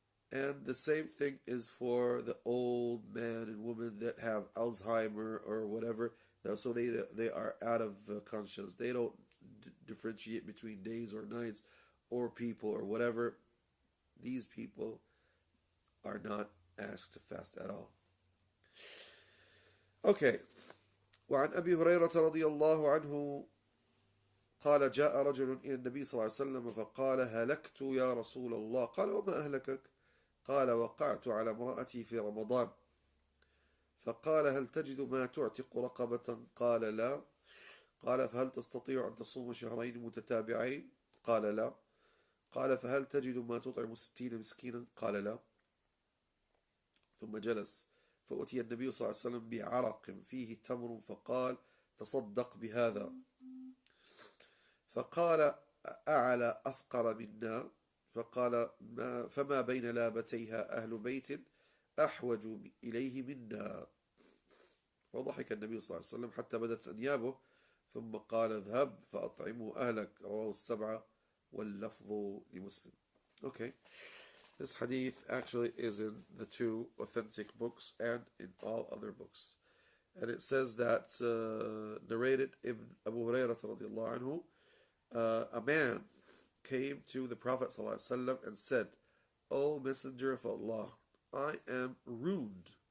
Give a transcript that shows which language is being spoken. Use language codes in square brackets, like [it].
[en] And the same thing is for the old man and woman that have Alzheimer or whatever. So they are out of conscience. They don't differentiate between days or nights or people or whatever. These people are not asked to fast at all. Okay. [ar] وعن أبي هريرة رضي الله عنه قال جاء رجل إلى النبي صلى الله عليه وسلم فقال هلكت يا رسول الله. قال وما أهلكك؟ قال وقعت على امرأتي في رمضان. فقال هل تجد ما تعتق رقبة؟ قال لا. قال فهل تستطيع أن تصوم شهرين متتابعين؟ قال لا. قال فهل تجد ما تطعم 60 مسكينا؟ قال لا. ثم جلس فأتي النبي صلى الله عليه وسلم بعرق فيه تمر فقال تصدق بهذا. فقال أعلى أفقر منا؟ فقال فما بين لابتيها أهل بيت أحوج إليه منا. وضحك النبي صلى الله عليه وسلم حتى بدت أنيابه ثم قال اذهب فأطعموا أهلك. رواه السبعة واللفظ لمسلم. [en] Okay, this hadith actually is in the two authentic books and in all other books. And it says that, narrated Ibn Abu Hurairah radiallahu anhu, a man came to the Prophet ﷺ and said, O Messenger of Allah, I am ruined.